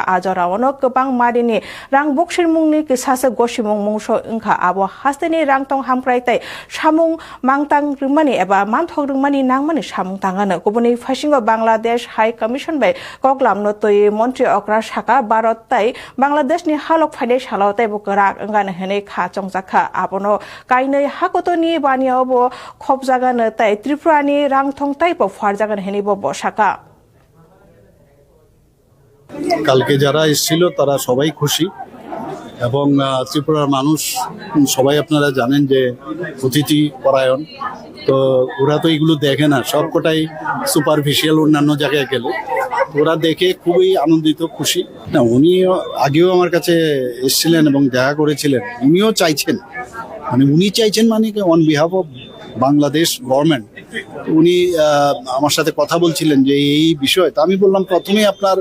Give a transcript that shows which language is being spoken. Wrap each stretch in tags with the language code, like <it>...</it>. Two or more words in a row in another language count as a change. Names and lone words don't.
<trp>ajara ono kebang marini rang boxin mungni kisasa goshimung mungsho ingka abo hasteni rang tong hamkrai tai samung mangtang rungmani eba manthok rungmani nangmani samung tangana kubuni fashingo Bangladesh High Commission by Koklam no toi Montreal Shaka Barot tai Bangladesh ni halok phane shalao tai bukara ngana hene kha chongjaka abono kainai hakotoni bani obo khop jaga na tai Tripura ni rang thong tai po phar jaga hene bo Shaka</trp> <bn>কালকে যারা এসেছিল তারা সবাই খুশি এবং ত্রিপুরার মানুষ সবাই আপনারা জানেন যে অতিথি পরায়ণ তো ওরা তো এগুলো দেখে না সবকটাই সুপারফিশিয়াল অন্যান্য জায়গায় গেলে ওরা দেখে খুবই আনন্দিত খুশি না উনি আগেও আমার কাছে এসেছিলেন এবং দেখা করেছিলেন উনিও চাইছেন মানে</bn> <en>on behalf of Bangladesh government</en> <bn>উনি আমার সাথে কথা বলছিলেন যে এই বিষয় তা আমি বললাম প্রথমেই আপনার</bn>